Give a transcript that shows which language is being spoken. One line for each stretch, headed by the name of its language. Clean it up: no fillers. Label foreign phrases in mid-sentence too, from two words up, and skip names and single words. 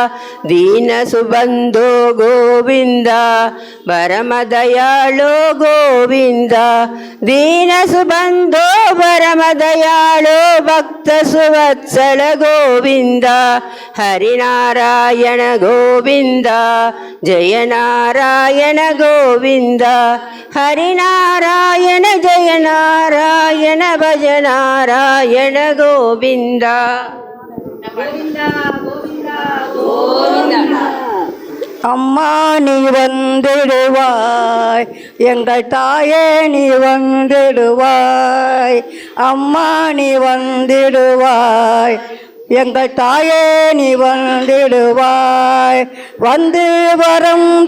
Sanskrit: दीनसुबन्धो गोविन्द परमदयाळो गोविन्द दीनसुबन्धो परमदयाळो भक्तसुवत्सल गोविन्द हरिनारायण गोविन्द जय नारायण गोविन्द हरिनारायण जय नारायण भज नारायण गोविन्द गोविन्द गोविन्द गोविन्द
Tamil: அம்மா நீ வந்திடுவாய் எங்கள் தாயே நீ வந்திடுவாய் அம்மா நீ வந்திடுவாய் எங்கள் தாயே நீ வந்திடுவாய் வந்து வரம்